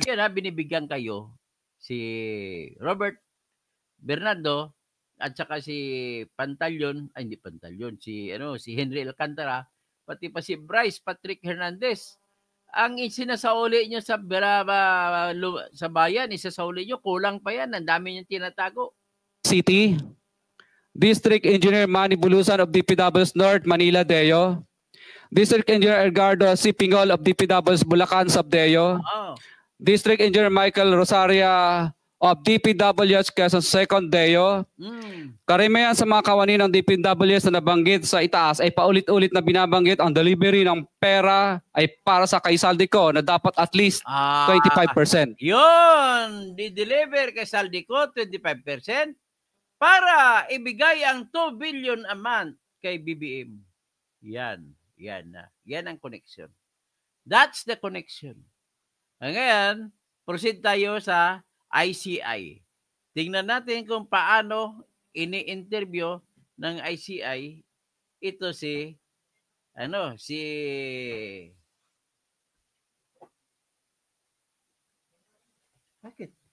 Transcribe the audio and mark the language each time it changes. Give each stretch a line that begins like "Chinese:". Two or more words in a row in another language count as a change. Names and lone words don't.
Filipino: Yan binibigyan kayo si Robert Bernardo at saka si si Henry Alcantara, pati pa si Bryce Patrick Hernandez. Ang sinasauli nyo sa bayan, isasauli nyo, kulang pa yan. Ang dami nyo tinatago.
English: City. District Engineer Manny Bulusan of DPWH North, Manila, Deo. District Engineer Edgardo C. Pingol of DPWH Bulacan, Sabdeo. District Engineer Michael Rosaria of DPWH Quezon Second, Deo.
Filipino: Karamihan sa mga kawani ng DPWH na nabanggit sa itaas ay paulit-ulit na binabanggit ang delivery ng pera ay para sa kay Saldico na dapat
English: at least
Filipino: 25%. Yun! Di-deliver kay Saldico 25% para ibigay ang 2
English: billion a month
Filipino: kay BBM. Yan ang connection.
English: That's the connection.
Filipino: Ngayon, proceed tayo sa ICI. Tingnan natin kung paano ini-interview ng ICI ito si bakit?